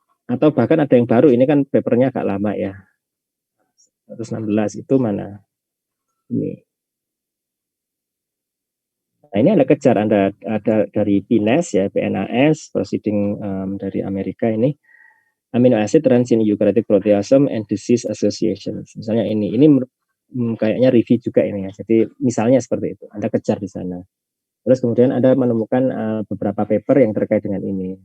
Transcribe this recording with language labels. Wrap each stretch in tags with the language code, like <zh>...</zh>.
<id>Atau bahkan ada yang baru, ini kan papernya agak lama ya. 116 itu mana? Ini. Nah, ini Anda kejar, Anda ada dari PNAS ya, PNAS, proceeding dari Amerika ini.</id> <en>Amino acid runs in eukaryotic proteasome and disease association.</en> <id>Misalnya ini kayaknya review juga ini ya. Jadi misalnya seperti itu, Anda kejar di sana. Terus kemudian Anda menemukan beberapa paper yang terkait dengan ini.</id>